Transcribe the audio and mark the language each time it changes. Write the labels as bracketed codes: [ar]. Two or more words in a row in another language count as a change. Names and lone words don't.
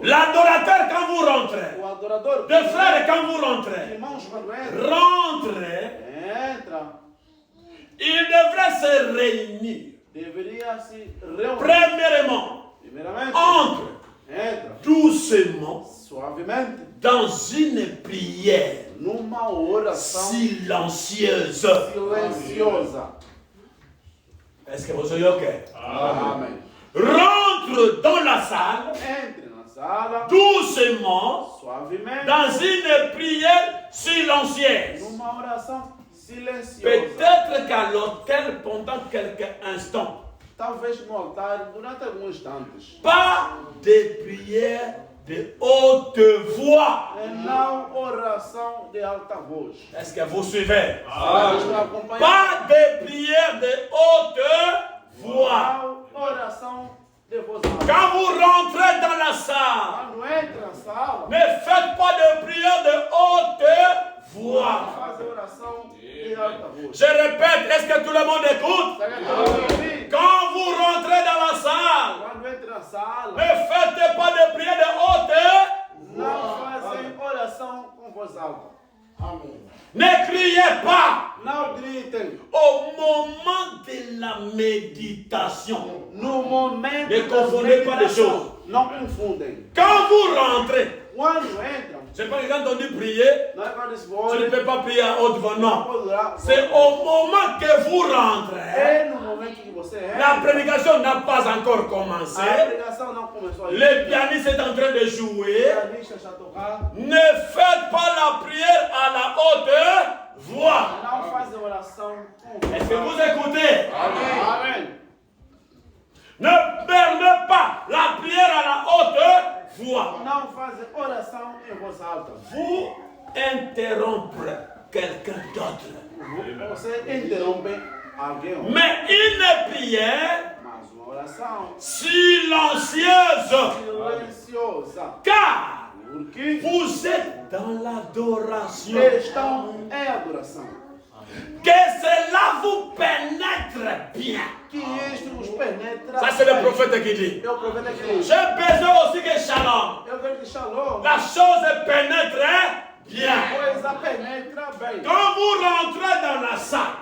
[fr] L'adorateur, quand vous rentrez, [pt] O adorador, [fr] deux frères, quand vous rentrez, [pt] irmãos, quando entra, [fr] rentrez, [pt] entra, [fr] il devrait se réunir, [pt] deveria se reunir. [fr] premièrement, [pt] Primeiramente, entra [fr] doucement [pt] suavemente [fr] dans une prière [pt] numa oração [fr] silencieuse. [pt] silenciosa. [fr] Est-ce que vous êtes OK? [pt] Amém. [fr] Rentre dans la salle, [pt] Entre na sala, [fr] doucement, [pt] suavemente, [fr] dans une prière silencieuse. [pt] numa oração silenciosa. [fr] Peut-être qu'à l'hôtel, pendant quelques instants, [pt] Talvez no altar, durante alguns instantes. [fr] pas de prière de haute voix. [pt] Não oração de alta voz. [fr] Est-ce que vous suivez? [pt] Estão acompanhando? [fr] Pas de prière de haute voix. [pt] Não oração de voz alta. [fr] Quand vous rentrez dans la salle, [pt] Quando entra na sala, [fr] ne faites pas de prière de haute voix. [pt] faz oração de alta voz. [fr] Je répète, est-ce que tout le monde écoute? [pt] Será que todos ouvem? [fr] Quand vous rentrez dans la salle, [pt] Quando entra na sala, [fr] ne faites pas de prière de haute. [pt] não fazem oração com voz alta. [fr] Ne criez pas [pt] Não gritem. [fr] au moment de la méditation. [pt] No momento [fr] Ne [pt] da [fr] confondez pas les [pt] meditação, [fr] choses. [pt] não confundem. [fr] Quand vous rentrez, [pt] Quando entram, [fr] c'est pas que quand on dit prier, [pt] não é quando eles [fr] tu [pt] vão, [fr] ne peux pas prier à haute voix, non. [pt] pode orar. [fr] C'est au moment que vous rentrez. [pt] É no momento que você [fr] La [pt] entra. [fr] prédication n'a pas encore commencé. [pt] A pregação não começou ainda. [fr] Le pianiste est en train de [pt] O [fr] jouer. [pt] pianista está tocando. [fr] Ne faites pas la prière à la haute voix. [pt] Não fazem oração com [fr] Est-ce que vous écoutez? [pt] Amém. [fr] Ne permettez pas la prière à la haute voix. [pt] Não fazem oração em voz alta. [fr] Vous interrompre quelqu'un d'autre. [pt] Você interrompe alguém. [fr] Mais une prière [pt] Mas uma oração [fr] silencieuse. [pt] silenciosa. [fr] Car [pt] Porque [fr] vous êtes dans l'adoration. [pt] estão em adoração. [fr] Que cela vous pénètre bien. [pt] Que isto os penetra. [fr] Ça, c'est le prophète qui dit. [pt] É o profeta que diz. [fr] J'ai besoin aussi que Shalom, [pt] Eu quero que Shalom, [fr] la chose pénètre bien. [pt] coisa penetra bem. [fr] Quand vous rentrez dans la salle,